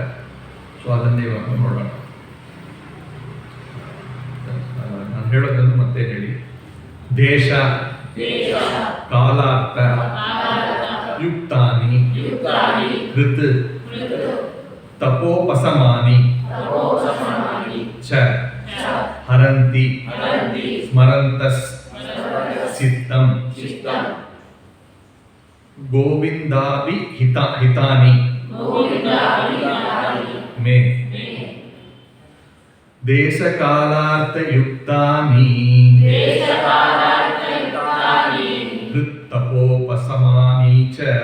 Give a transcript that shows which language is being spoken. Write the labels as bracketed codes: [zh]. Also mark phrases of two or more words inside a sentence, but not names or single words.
[kn] ಸೊ ಅದನ್ನೇ ಇವಾಗ ನೋಡೋಣ. ನಾನು ಹೇಳೋದನ್ನು ಮತ್ತೆ ಹೇಳಿ. [sa] ದೇಶ ಕಾಲಾರ್ಥ ಯುಕ್ತಾನಿ ಋತ್ ತಪೋಪಸಮಾನಿ ಚ ಹರಂತಿ ಸ್ಮರಂತಸ್ ಚಿತ್ತಂ ಗೋವಿಂದಾಭಿ ಹಿತಾನಿ ಮೇ ದೇಶಕಾಲಾರ್ಥಯುಕ್ತಾನಿ ಹೃತ್ತಪೋಪಸಮಾನಿ ಚ